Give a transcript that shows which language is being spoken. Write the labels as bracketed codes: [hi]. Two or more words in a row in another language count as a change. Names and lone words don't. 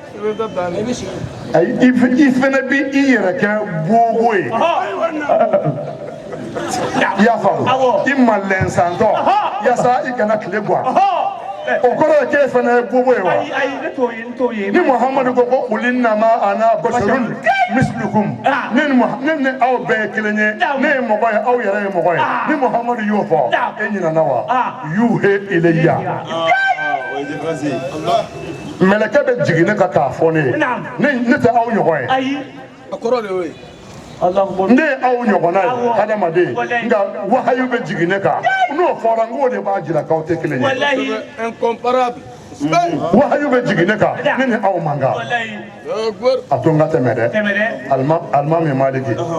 [bm] i fana bɛ i yɛrɛ kɛ bobo ye i y'a faamu i malɛn santɔ yaasa i kana tile gan o kɔrɔ ye k'e fana ye bobo ye wa ni muhamadu ko ko [ar] قل إنما أنا بشر مثلكم [bm] ne ni aw bɛɛ ye kelen ye ne ye mɔgɔ ye aw yɛrɛ ye mɔgɔ ye ni muhamadu y'o fɔ e ɲinana wa [ar] يوحى إلي [bm] mɛlɛkɛ bɛ jigin ne ka k'a fɔ ne ye ne tɛ aw ɲɔgɔn ye ne ye aw ɲɔgɔnna ye hadamaden nka wahayu bɛ jigin ne kan n'o fɔra n k'o de b'a jira k'aw tɛ kelen ye wahayu bɛ jigin ne kan ne ni aw man kan a to n ka tɛmɛ dɛ alimami maliki